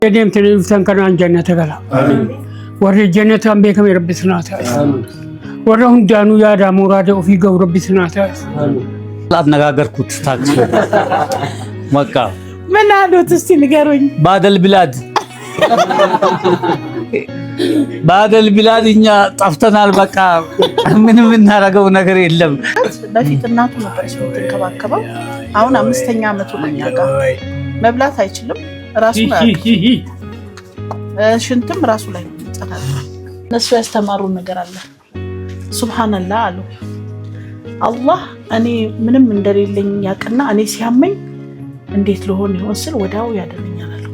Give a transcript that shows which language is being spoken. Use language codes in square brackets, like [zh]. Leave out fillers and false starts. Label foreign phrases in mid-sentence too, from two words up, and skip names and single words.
[om] deemte dhuftan kanaan jannata gala. Warri jannataan beekame Rabbi sinaa taasisu. Warra hundaanuu yaada muraada ofii ga'u Rabbi sinaa taasisu. [am] አነጋገርኩት ታክሲ መቃ ምን አሉት እስቲ ንገሩኝ። ባደል ቢላድ እኛ ጠፍተናል። በቃ ምንም እናደርገው ነገር የለም። በፊት እናቱ ነበረች የምትንከባከበው። አሁን 5ኛ ዓመቱ ነው። እኛ ጋር መብላት አይችልም። ራሱ ሽንትም ራሱ ላይ ይጣላል። እነሱ ያስተማሩ ነገር አለ። ሱብሃንአላህ አሉ። አላህ እኔ ምንም እንደሌለኝ ያቀና እኔ ሲያመኝ እንዴት ልሆን ይሆን ስል ወዳው ያደረኛል አሉ።